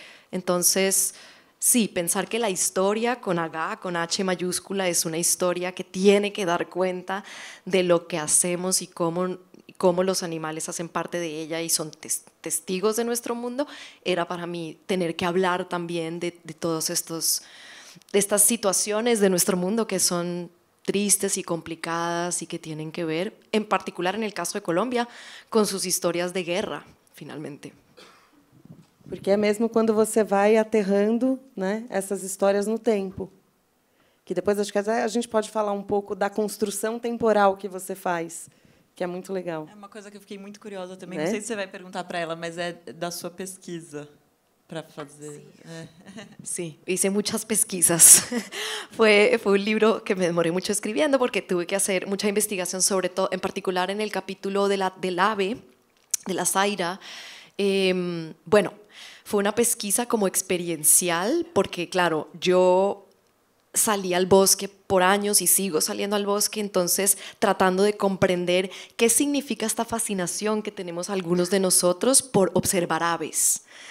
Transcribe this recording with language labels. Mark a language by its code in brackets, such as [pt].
[es] Entonces, sí, pensar que la historia con H, con H mayúscula, es una historia que tiene que dar cuenta de lo que hacemos y cómo los animales hacen parte de ella y son testigos de nuestro mundo, era para mí tener que hablar también de todos de estas situaciones de nuestro mundo que son tristes y complicadas y que tienen que ver, en particular en el caso de Colombia, con sus historias de guerra, finalmente. [pt] Porque é mesmo quando você vai aterrando, né, essas histórias no tempo. Que depois acho que a gente pode falar um pouco da construção temporal que você faz, que é muito legal. É uma coisa que eu fiquei muito curiosa também. Né? Não sei se você vai perguntar para ela, mas é da sua pesquisa para fazer. [es] Sí, hice muchas pesquisas. Fue un libro que me demoré mucho escribiendo porque tuve que hacer mucha investigación, sobre todo, en particular en el capítulo del ave, de la zaira. Bueno, fue una pesquisa como experiencial porque, claro, yo salí al bosque por años y sigo saliendo al bosque, entonces tratando de comprender qué significa esta fascinación que tenemos algunos de nosotros por observar aves.